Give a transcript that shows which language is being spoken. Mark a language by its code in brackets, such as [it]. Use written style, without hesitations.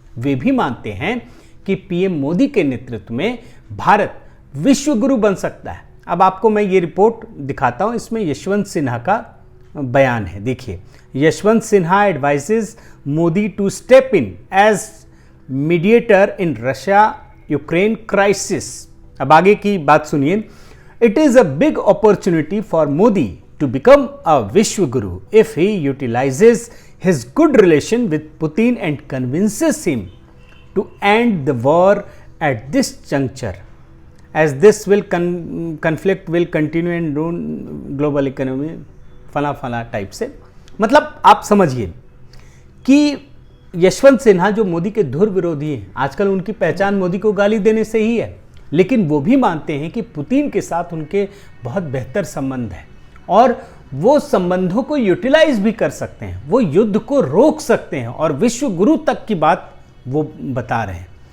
[hi] वे भी मानते हैं कि पीएम मोदी के नेतृत्व में भारत विश्व गुरु बन सकता है। अब आपको मैं ये रिपोर्ट दिखाता हूँ, इसमें यशवंत सिन्हा का बयान है। देखिए, [en] Yashwant Sinha advises Modi to step in as mediator in Russia Ukraine crisis. [hi] अब आगे की बात सुनिए। [en] it is a big opportunity for Modi to become a Vishwa Guru if he utilizes his good relation with Putin and convinces him to end the war at this juncture, as this conflict will continue and ruin global economy, [hi] फला type से। मतलब आप समझिए कि यशवंत सिन्हा जो मोदी के धुर विरोधी हैं, आजकल उनकी पहचान मोदी को गाली देने से ही है, लेकिन वो भी मानते हैं कि पुतिन के साथ उनके बहुत बेहतर संबंध है और वो संबंधों को यूटिलाइज भी कर सकते हैं, वो युद्ध को रोक सकते हैं और विश्व गुरु तक की बात वो बता रहे हैं।